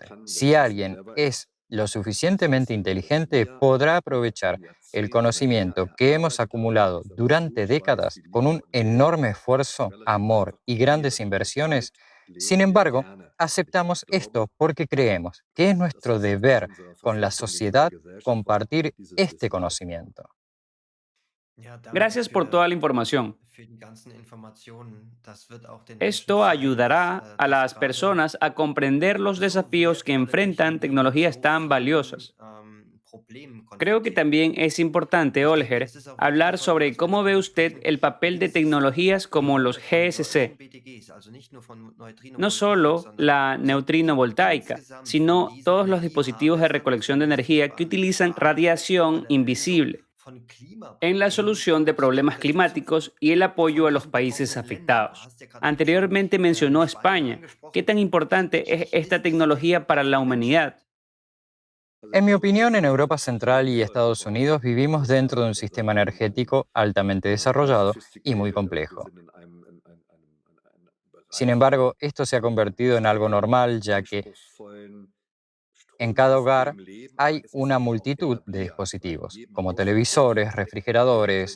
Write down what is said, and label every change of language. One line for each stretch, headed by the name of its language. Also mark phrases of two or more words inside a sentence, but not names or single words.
Spanish: Si alguien es lo suficientemente inteligente, podrá aprovechar el conocimiento que hemos acumulado durante décadas con un enorme esfuerzo, amor y grandes inversiones. Sin embargo, aceptamos esto porque creemos que es nuestro deber con la sociedad compartir este conocimiento.
German: Ja, danke
Spanish: Gracias por toda la información.
German: für die ganzen Informationen. Das wird auch den Menschen
Spanish: Esto
German: zeigen,
Spanish: ayudará a
German: dass
Spanish: las
German: gerade
Spanish: personas a comprender los
German: so
Spanish: desafíos que
German: wertvolle
Spanish: enfrentan
German: Technologie mit
Spanish: tecnologías
German: so
Spanish: tan
German: vielen
Spanish: valiosas.
German: Problemen
Spanish: Creo que
German: konfrontiert
Spanish: también
German: wird.
Spanish: es importante,
German: Ich denke,
Spanish: Olger,
German: es ist auch wichtig,
Spanish: hablar
German: vor allem,
Spanish: sobre
German: dass wir
Spanish: cómo ve
German: davon
Spanish: usted
German: sprechen,
Spanish: el papel de
German: dass
Spanish: tecnologías como los
German: von
Spanish: GSC,
German: BTGs, also nicht nur von
Spanish: no
German: Neutrino-Voltaik,
Spanish: solo
German: sondern
Spanish: la
German: so
Spanish: neutrino voltaica,
German: insgesamt von
Spanish: sino
German: diesen
Spanish: todos los dispositivos de
German: Energieharvestern, aus
Spanish: recolección de
German: denen sich
Spanish: energía que
German: quasi die
Spanish: utilizan
German: Basis
Spanish: radiación
German: einer Lösung
Spanish: invisible
German: von
Spanish: en la
German: Klimaproblemen
Spanish: solución de problemas
German: steckt.
Spanish: climáticos y el apoyo
German: Von
Spanish: a los
German: diesen
Spanish: países
German: betroffenen Ländern, da
Spanish: afectados.
German: hast du ja gerade eben schon
Spanish: Anteriormente mencionó
German: Spanien
Spanish: España. ¿Qué
German: angesprochen.
Spanish: tan importante es esta
German: Ist es
Spanish: tecnología para
German: für
Spanish: la
German: die Menschen?
Spanish: humanidad? En mi opinión, en Europa Central y Estados Unidos vivimos dentro de un sistema energético altamente desarrollado y muy complejo. Sin embargo, esto se ha convertido en algo normal, ya que en cada hogar hay una multitud de dispositivos, como televisores, refrigeradores.